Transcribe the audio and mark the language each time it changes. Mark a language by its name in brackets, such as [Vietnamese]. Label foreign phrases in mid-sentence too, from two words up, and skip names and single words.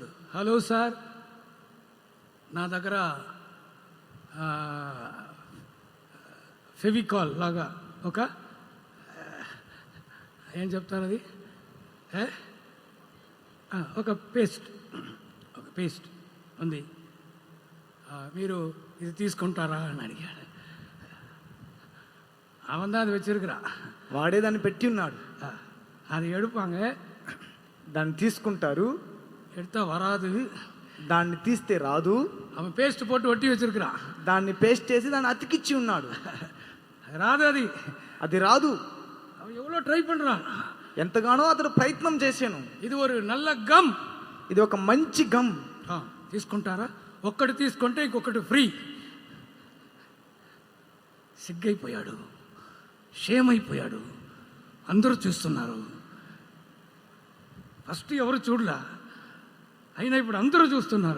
[Telugu] హలో సార్, నా దగ్గర ఫెవికాల్ లాగా ఒక ఏం చెప్తాను అది ఒక పేస్ట్ ఉంది, మీరు ఇది తీసుకుంటారా అని అడిగాడు. [Tamil] அவன் தான் அதை வச்சிருக்கிறான், [Telugu] వాడే దాన్ని పెట్టి ఉన్నాడు. [Tamil] அதை எடுப்பாங்க, [Telugu] దాన్ని తీసుకుంటారు, [Tamil] எடுத்தா வராது, [Telugu] దాన్ని తీస్తే రాదు. [Tamil] அவன் பேஸ்ட் போட்டு ஒட்டி வச்சிருக்கிறான், [Telugu] దాన్ని పేస్ట్ చేసి దాన్ని అతికిచ్చి ఉన్నాడు. రాదు, అది రాదు. [Tamil] அவன் எவ்வளோ ட்ரை பண்றான், [Telugu] ఎంతగానో అతడు ప్రయత్నం చేశాను. ఇది [Tamil] ஒரு நல்ல [Telugu] గమ్, ఇది ఒక మంచి గమ్, తీసుకుంటారా? ఒక్కటి తీసుకుంటే ఇంకొకటి ఫ్రీ. సిగ్గైపోయాడు, షేమైపోయాడు. అందరూ చూస్తున్నారు. ఫస్ట్ ఎవరు చూడలా, అయినా ఇప్పుడు అందరూ చూస్తున్నారు.